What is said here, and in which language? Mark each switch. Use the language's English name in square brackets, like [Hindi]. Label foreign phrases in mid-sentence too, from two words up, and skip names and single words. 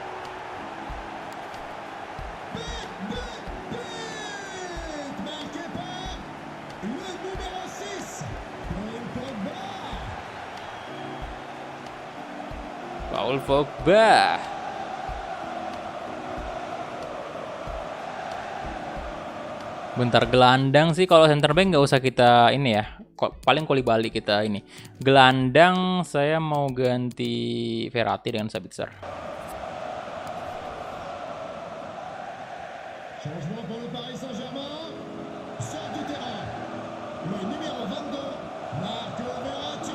[Indonesian] Paul Pogba. Bentar, gelandang sih kalau center back nggak usah kita ini ya. Paling Koulibaly kita ini. Gelandang saya mau ganti Verratti dengan Sabitzer. [French] Changement pour le Paris Saint-Germain. Sort du terrain. Le numéro 22, Marco Verratti.